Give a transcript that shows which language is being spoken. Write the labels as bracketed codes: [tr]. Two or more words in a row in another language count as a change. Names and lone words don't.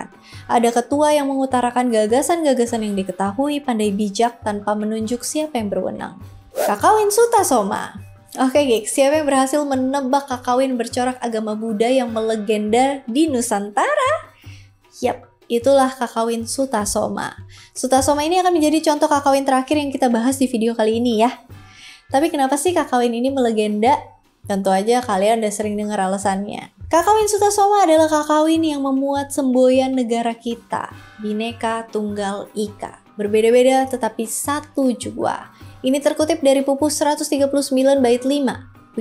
[id] Ada ketua yang mengutarakan gagasan-gagasan yang diketahui pandai bijak tanpa menunjuk siapa yang berwenang. Kakawin Sutasoma. Oke gigs, siapa yang berhasil menebak kakawin bercorak agama Buddha yang melegenda di Nusantara? Yap, itulah kakawin Sutasoma. Sutasoma ini akan menjadi contoh kakawin terakhir yang kita bahas di video kali ini ya. Tapi kenapa sih kakawin ini melegenda? Tentu aja kalian udah sering dengar alasannya. Kakawin Sutasoma adalah kakawin yang memuat semboyan negara kita, Bhinneka Tunggal Ika. Berbeda-beda tetapi satu jua. Ini terkutip dari Pupuh 139 bait 5.